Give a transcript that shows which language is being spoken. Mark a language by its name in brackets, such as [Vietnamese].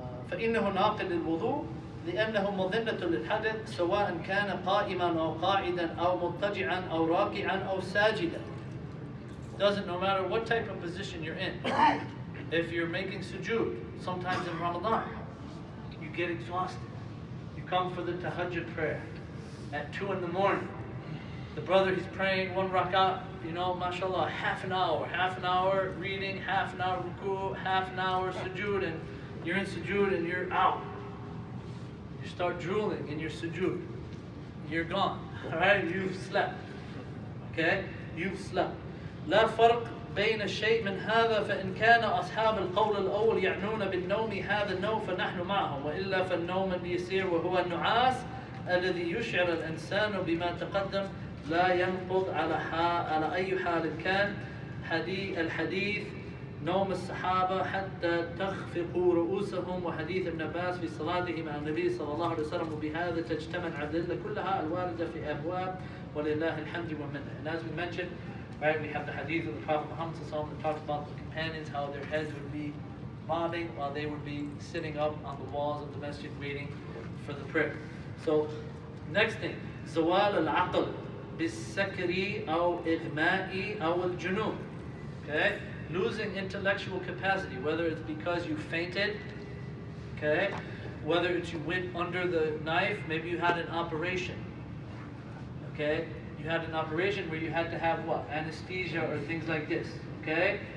[Arabic] فإنه ناقض للوضوء لأنه مظنة للحدث سواء كان قائما أو قاعدا أو مضطجعا أو راكعا أو ساجدا. [English] Doesn't, no matter what type of position you're in. If you're making sujood, sometimes in Ramadan, you get exhausted. You come for the tahajjud prayer at 2 in the morning. The brother, he's praying one rak'ah, you know, mashallah, half an hour reading, half an hour ruku, half an hour sujood, and you're in sujood and you're out. You start drooling in your sujood. You're gone, all right? You've slept, okay? You've slept. [Arabic] لا فرق بين الشيء من هذا فإن كان أصحاب القول الأول يعنون بالنوم هذا النوم فنحن معهم وإلا فالنوم اليسير وهو النعاس الذي يشعر الإنسان بما تقدم لا ينقض على أي حال كان. الحديث نوم الصحابة حتى تخفقوا رؤوسهم وحديث ابن عباس في صلاته مع النبي صلى الله عليه وسلم وبهذا تجتمع الأدلة كلها الواردة في أبواب ولله الحمد والمنة. [English] And as we mentioned, right, we have the hadith of the Prophet Muhammad that talks about the companions, how their heads would be bobbing while they would be sitting up on the walls of the masjid waiting for the prayer. So, next thing, [Arabic] زوال العقل بالسكر أو إغماء أو الجنون. [English] Okay, losing intellectual capacity, whether it's because you fainted, okay, whether it's you went under the knife, maybe you had an operation, okay. You had an operation where you had to have what? Anesthesia or things like this, okay?